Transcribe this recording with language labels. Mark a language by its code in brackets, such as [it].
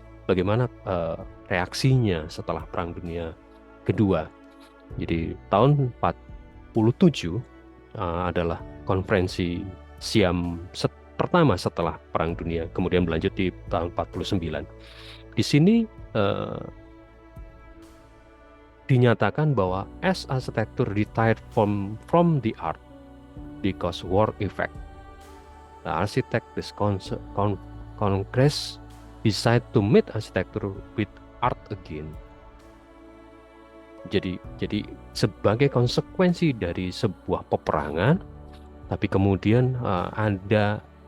[id] Bagaimana reaksinya setelah Perang Dunia Kedua. Jadi tahun 47 adalah konferensi Siam pertama setelah Perang Dunia, kemudian berlanjut di tahun 49. Di sini dinyatakan bahwa [en] as architecture retired from the art because war effect, the architect this Congress decide to meet architecture with art again. [id] Jadi sebagai konsekuensi dari sebuah peperangan, tapi kemudian ada